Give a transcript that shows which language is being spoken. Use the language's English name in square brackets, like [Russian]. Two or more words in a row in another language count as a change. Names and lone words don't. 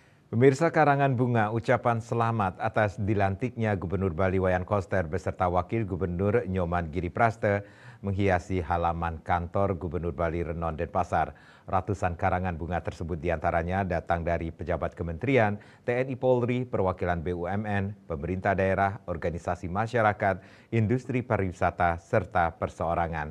[Indonesian] Pemirsa, karangan bunga ucapan selamat atas dilantiknya Gubernur Bali Wayan Koster beserta Wakil Gubernur Nyoman Giripraste menghiasi halaman kantor Gubernur Bali Renon Denpasar. Ratusan karangan bunga tersebut diantaranya datang dari pejabat kementerian, TNI Polri, perwakilan BUMN, pemerintah daerah, organisasi masyarakat, industri pariwisata, serta perseorangan.